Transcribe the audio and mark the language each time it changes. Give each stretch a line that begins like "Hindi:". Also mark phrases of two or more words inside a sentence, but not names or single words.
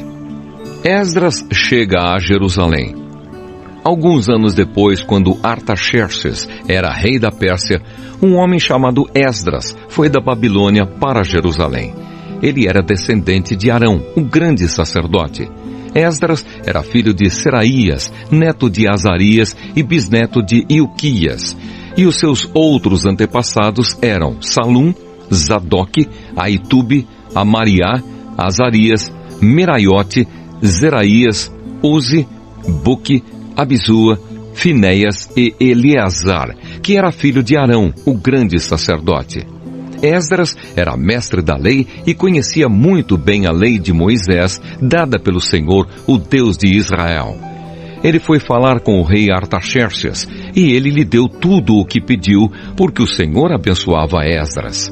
Portuguese: Esdras chega a Jerusalém. Alguns anos depois, quando Artaxerxes era rei da Pérsia, um homem chamado Esdras foi da Babilônia para Jerusalém. Ele era descendente de Arão, um grande sacerdote. Esdras era filho de Seraías, neto de Azarias e bisneto de Ilquias. E os seus outros antepassados eram Salum, Zadok, Aitube, Amariá, Azarias, Meraiote, Zeraías, Uzi, Buque, Abisua, Finéias e Eleazar, que era filho de Arão, o grande sacerdote. Esdras era mestre da lei e conhecia muito bem a lei de Moisés, dada pelo Senhor, o Deus de Israel. Ele foi falar com o rei Artaxerxes, e ele lhe deu tudo o que pediu, porque o Senhor abençoava Esdras.